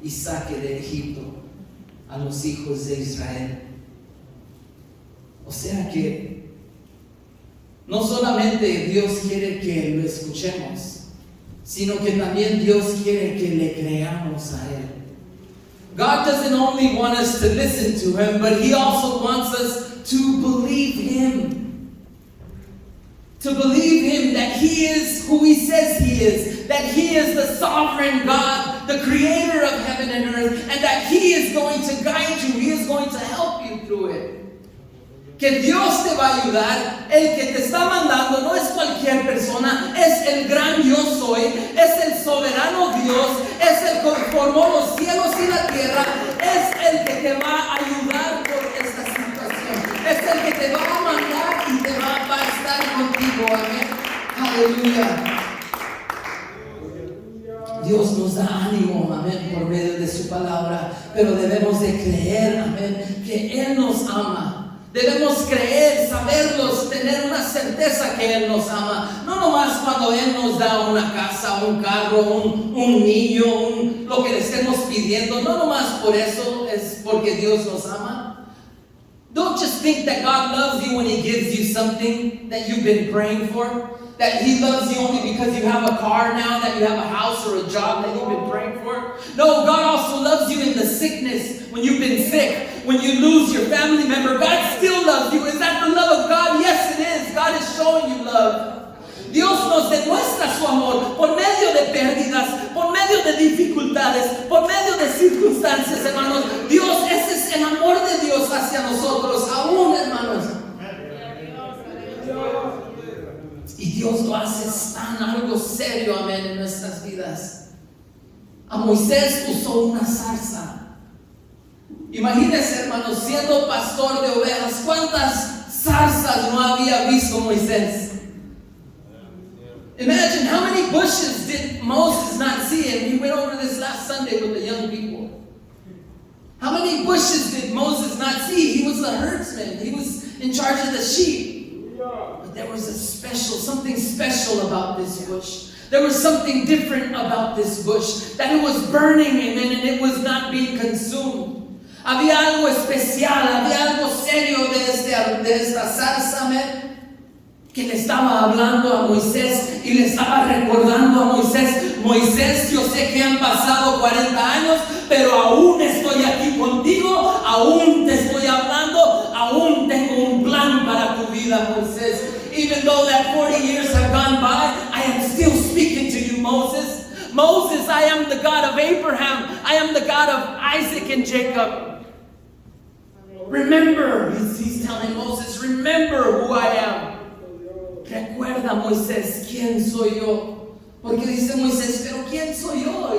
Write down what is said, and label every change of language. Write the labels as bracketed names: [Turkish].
[Spanish] y saque de Egipto a los hijos de Israel. O sea que no solamente Dios quiere que lo escuchemos, sino que también Dios quiere que le creamos a Él. [English] God doesn't only want us to listen to Him, but He also wants us to believe Him. To believe Him that He is who He says He is, that He is the sovereign God, the creator of heaven and earth, and that He is going to guide you, He is going to help you through it. [Spanish] Que Dios te va a ayudar. El que te está mandando no es cualquier persona, es el gran yo soy, es el soberano Dios, es el que formó los cielos y la tierra, es el que te va a ayudar por esta situación, es el que te va a mandar y te va a estar contigo. Amén. Aleluya. Dios nos da ánimo, amén, por medio de su palabra, pero debemos de creer, amén, que Él nos ama. Debemos creer, saberlos, tener una certeza que Él nos ama. No nomás cuando Él nos da una casa, un carro, un niño, lo que le estemos pidiendo. No nomás por eso es porque Dios nos ama. [English] Don't just think that God loves you when He gives you something that you've been praying for. That He loves you only because you have a car now, that you have a house or a job that you've been praying for. No, God also loves you in the sickness, when you've been sick, when you lose your family member. God still loves you. Is that the love of God? Yes, it is. God is showing you love. [Spanish] Dios nos demuestra su amor por medio de pérdidas, por medio de dificultades, por medio de circunstancias, hermanos. Dios, ese es el amor de Dios hacia nosotros, aún, hermanos. Y Dios lo hace tan algo serio, amén, en nuestras vidas. A Moisés usó una zarza. Imagínense, hermanos, siendo pastor de ovejas, ¿cuántas zarzas no había visto Moisés? [English] Imagine how many bushes did Moses not see? And we went over this last Sunday with the young people. How many bushes did Moses not see? He was the herdsman. He was in charge of the sheep. But there was something special about this bush. There was something different about this bush. That it was burning, amen, and it was not being consumed. [Spanish] Había algo especial, había algo serio de esta zarza, amén, que le estaba hablando a Moisés y le estaba recordando a Moisés: Moisés, yo sé que han pasado 40 años, pero aún estoy aquí contigo, aún te estoy hablando, aún tengo un plan para tu vida, Moisés. [English] Even though that 40 years have gone by, I am still speaking to you, Moses. Moses, I am the God of Abraham. I am the God of Isaac and Jacob. Remember, he's telling Moses, remember who I am. [Spanish] Recuerda, Moisés, quién soy yo. Porque dice Moisés, pero quién soy yo.